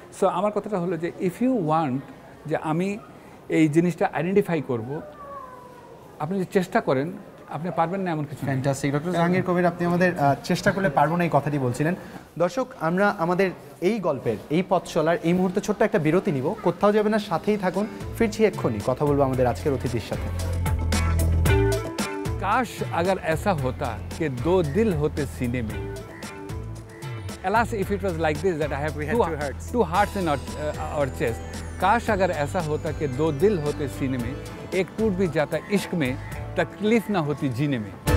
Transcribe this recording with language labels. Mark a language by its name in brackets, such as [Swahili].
[Bangla] So আমার কথাটা হলো যে [English] if you want [Bangla] যে আমি এই জিনিসটা আইডেন্টিফাই করব, আপনি যে চেষ্টা করেন আপনি পারবেন না এমন কিছু। ফ্যান্টাস্টিক ডক্টর জাহাঙ্গীর কবির, আপনি আমাদের চেষ্টা করলে পারবো না এই কথাটি বলছিলেন। দর্শক, আমরা আমাদের এই গল্পের এই পথ চলার এই মুহূর্তে ছোট্ট একটা বিরতি নিব, কোথাও যাবে না, সাথেই থাকুন। ফিরছি এক্ষুনি, কথা বলবো আমাদের আজকের অতিথির সাথে। [Hindi] काश अगर ऐसा होता कि दो दिल होते सीने में. [English] Alas, if it was like this that I have two hearts in our chest. [Hindi] काश अगर ऐसा होता कि दो दिल होते सीने में, एक टूट भी जाता इश्क में, तकलीफ ना होती जीने में.